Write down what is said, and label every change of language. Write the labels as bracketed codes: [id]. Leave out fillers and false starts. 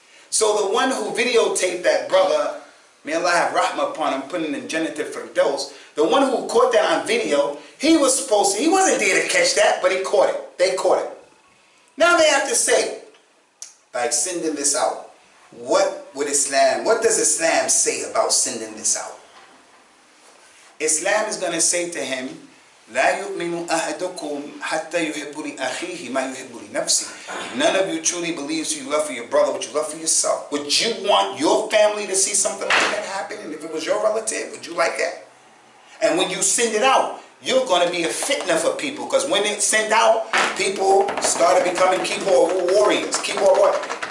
[en] So the one who videotaped that brother, may Allah have rahmah upon him, putting in Jannat al-Firdaus, the one who caught that on video, he wasn't there to catch that, but he caught it. They caught it. Now they have to say, by sending this out, what does Islam say about sending this out? Islam is going to say to him, [ar] لا يؤمن أحدكم حتى يحب لأخيه ما يحب لنفسه. [en] None of you truly believes you love for your brother what you love for yourself. Would you want your family to see something like that happen? And if it was your relative, would you like that? And when you send it out, you're going to be a fitna for people, because when it's sent out, people started becoming keyboard warriors. Keyboard warriors.